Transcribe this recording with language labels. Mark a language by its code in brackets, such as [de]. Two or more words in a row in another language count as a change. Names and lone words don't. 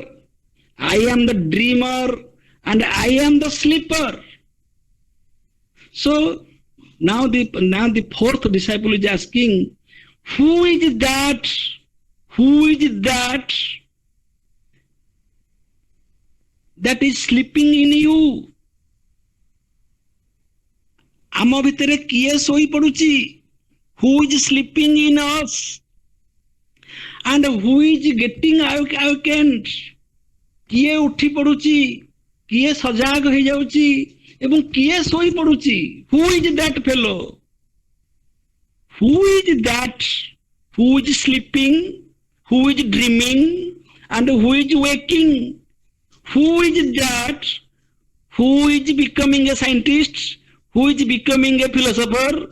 [en] I am the dreamer. And I am the sleeper. So now the fourth disciple is asking, who is that? Who is that? That is sleeping in you? [or] ଆମ ଭିତରେ କିଏ ଶୋଇ ପଡୁଛି? [en] Who is sleeping in us? And who is getting awakened? [or] କିଏ ଉଠି ପଡୁଛି? କିଏ ସଜାଗ ହେଇଯାଉଛି? ଏବଂ କିଏ ଶୋଇ ପଡୁଛି? [en] Who is that fellow? Who is that? Who is sleeping? Who is dreaming? And who is waking? Who is that? Who is becoming a scientist? Who is becoming a philosopher?